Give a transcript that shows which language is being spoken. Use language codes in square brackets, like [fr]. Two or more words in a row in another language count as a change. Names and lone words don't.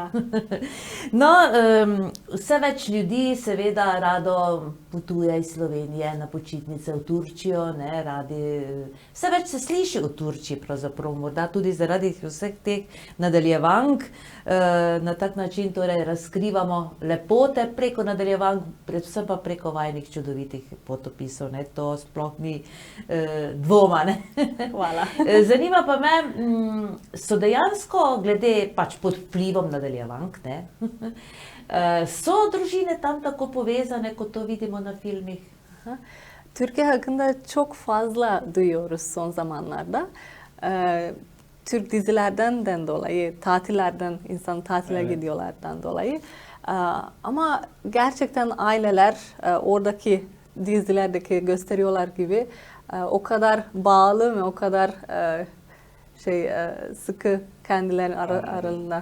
[sl] No, vse več ljudi seveda rado potuje iz Slovenije na počitnice v Turčijo, ne, vse več se sliši o Turčiji pravzaprav, morda tudi zaradi vseh teh nadaljevank, na tak način torej razkrivamo lepote preko nadaljevank, predvsem pa preko vajinih čudovitih potopisov, ne, to sploh ni dvoma, ne. Hvala. Zanima pa me, so dejansko glede pač pod vplivom nadaljevank, ne? So družine tam tako povezane, kot to vidimo na filmih? [tr] Türkiye hakkında çok fazla duyuyoruz son zamanlarda. Türk dizilerden dolayı, tatillerden, insan tatile gidiyorlardan dolayı. Ama gerçekten aileler oradaki dizilerdeki gösteriyorlar gibi o kadar bağlı ve o kadar sıkı kendilerinin aralığında.